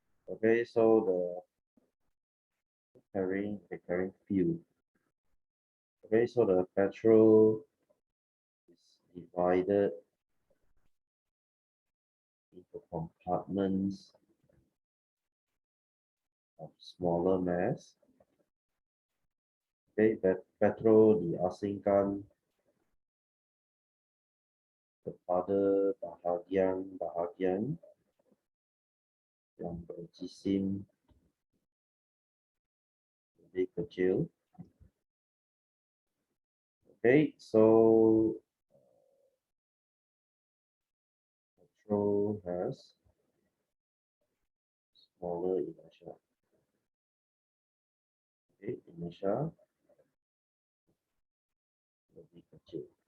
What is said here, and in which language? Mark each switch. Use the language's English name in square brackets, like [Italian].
[English] Okay, so the carrying fuel. Okay, so the petrol is divided into compartments of smaller mass. [Malay] Okay, petrol diasingkan kepada bahagian-bahagian yang berjisim lebih kecil. [English] Okay, so petrol has smaller inertia. [Malay] Okay, inertia lebih kecil.